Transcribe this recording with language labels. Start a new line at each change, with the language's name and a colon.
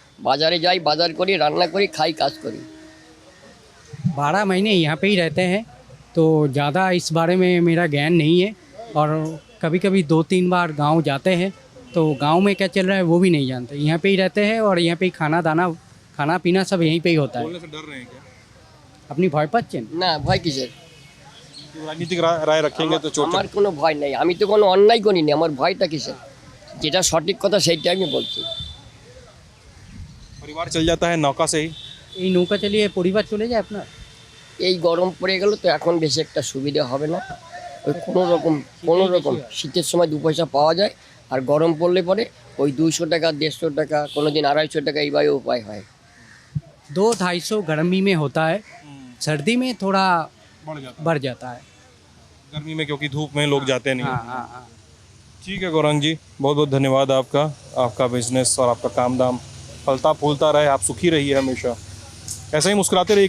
Bangla: বাজারে যাই, বাজার করি, রান্না করি, খাই, কাজ করি।
Hindi: 12 महीने यहाँ पे ही रहते हैं तो ज़्यादा इस बारे में मेरा ज्ञान नहीं है, और कभी कभी 2-3 बार गांव जाते हैं तो गांव में क्या चल रहा है वो भी नहीं जानते। यहाँ पे ही रहते हैं और यहाँ पे ही खाना पीना सब यहीं पे ही होता है। बोलने से डर रहे हैं क्या?
Bangla: अपनी भय पाচ্ছেন? না, ভয় কিসের?
Hindi: राजनीतिक राय रखेंगे तो चोट।
Bangla: আমার কোনো ভয় নেই, আমি তো কোনো অন্যায় করিনি, আমার ভয়টা কিসের? যেটা সঠিক কথা সেইটা আমি বলছি।
Hindi: परिवार चल जाता है नौका से ही।
Bangla: এই নৌকা চালিয়ে পরিবার চলে যায় আপনার? এই গরম পড়ে গেল তো এখন বেশি একটা সুবিধা হবে না। ওই কোনো রকম শীতের সময় 2 পয়সা পাওয়া যায়, আর গরম পড়লে পরে ওই 200 টাকা, 150 টাকা, কোনো দিন 250 টাকা, এইভাবে উপায় হয়।
Hindi: 200-250 गर्मी में होता है, सर्दी में थोड़ा बढ़ जाता है। गर्मी में क्योंकि धूप में लोग जाते नहीं। हाँ हाँ हाँ। ठीक है गौरंग जी, बहुत बहुत धन्यवाद आपका। आपका बिजनेस और आपका काम दाम फलता फूलता रहे, आप सुखी रहिए हमेशा, ऐसे ही मुस्कुराते रहिए।